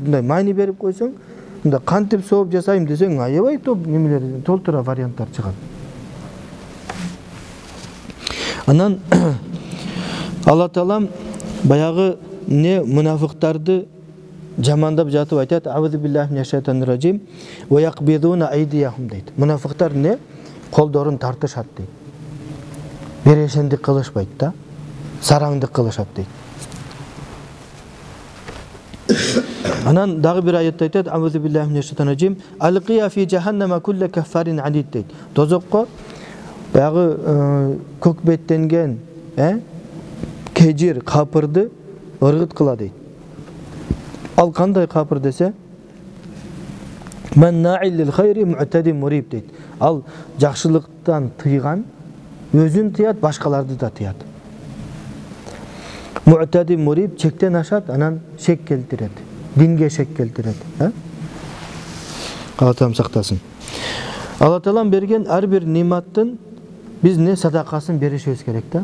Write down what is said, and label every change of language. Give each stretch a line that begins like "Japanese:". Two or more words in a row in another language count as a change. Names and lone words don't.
Kyrgyz: Мындай майни берип койсоң, мындай кантип сооп жасайм десең, аябай топ немелер, толтура варианттар чыгат. Анан Алла Таалам баягы не мунафыктарды жамандап жатып айтат:
Arabic: "أعوذ بالله من الشيطان الرجيم ويقبضون أيديهم"
Kyrgyz: дейт. Мунафиктар не? Колдорун тартышат дейт. Берешендик кылышпайт да, сараңдык кылышат дейт. Анан дагы бир аятта айтат:
Arabic: "أعوذ بالله من الشيطان الرجيم ألقيا في جهنم كل كفار عنيد" дейт.
Kyrgyz: Тозокко баягы көкбеттенген, кежир, капырды ыргыт кыла дейт. Ал кандай капыр десе,
Arabic: "مناع للخير معتد مريب"
Kyrgyz: дейт. Ал жакшылыктан тыйган, өзүн тыят, башкаларды да тыят.
Arabic: معتد مريب
Kyrgyz: чектен ашат, анан шек келтирет. Динге шек келтирет. Алла Таалам сактасын. Алла Таалам берген ар бир нематтын биз не садакасын беришибиз керек да.